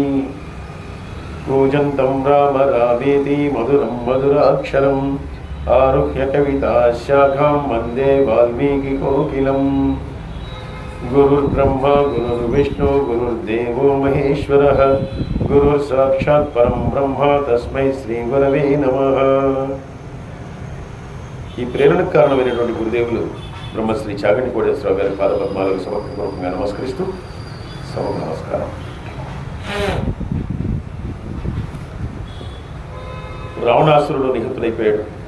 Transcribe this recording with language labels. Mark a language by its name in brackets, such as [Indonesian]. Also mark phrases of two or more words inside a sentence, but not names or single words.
[Sanskrit] कूजन्तं राम रामेति मधुरं मधुराक्षरम् आरुह्य कविताशाखां वन्दे वाल्मीकिकोकिलम्। गुरुर्ब्रह्मा गुरुर्विष्णु गुरुर्देवो महेश्वरः गुरुर्साक्षात् परं ब्रह्म तस्मै శ్రీగురవే నమః। [Telugu] ఈ ప్రేరణకు కారణమైనటువంటి గురుదేవులు బ్రహ్మశ్రీ చాగంటి కోటేశ్వరరావు గారి పాదపద్మాలకు సమర్పణపూర్వకంగా నమస్కరిస్తూ సభకు నమస్కారం. రావణాసురుడు నిహతుడైపోయాడు.